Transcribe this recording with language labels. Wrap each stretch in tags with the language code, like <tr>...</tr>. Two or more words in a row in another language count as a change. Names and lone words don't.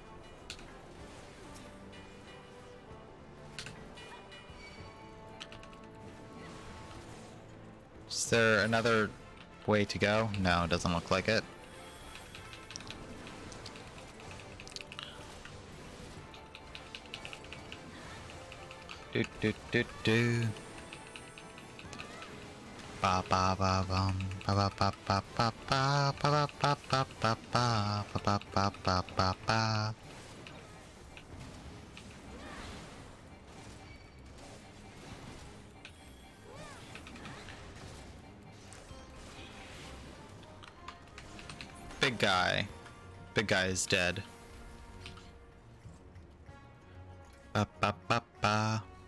<en>Is there another way to go? No, it doesn't look like it. Do do do do. Ba ba ba bum. Ba ba ba ba ba ba ba ba ba ba ba ba ba ba ba ba. Big guy. Big guy is dead. Ba ba ba ba.</en>